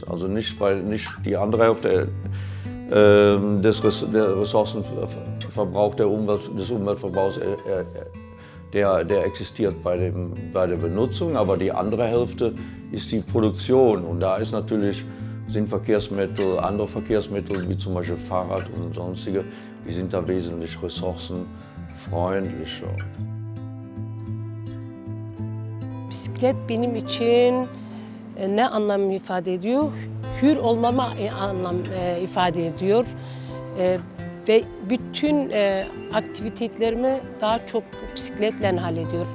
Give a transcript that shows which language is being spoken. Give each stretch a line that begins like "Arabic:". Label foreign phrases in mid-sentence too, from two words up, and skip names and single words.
German: Also nicht die andere Hälfte der Ressourcenverbrauch des Umweltverbrauchs, der existiert bei der Benutzung, aber die andere Hälfte ist die Produktion. Und da sind Verkehrsmittel, andere Verkehrsmittel wie zum Beispiel Fahrrad und sonstige, die sind da wesentlich ressourcenfreundlicher.
Turkish: Bisiklet benim için ne anlam ifade ediyor? Hür olmama anlam ifade ediyor. Ve bütün aktivitelerimi daha çok bisikletle hallediyorum.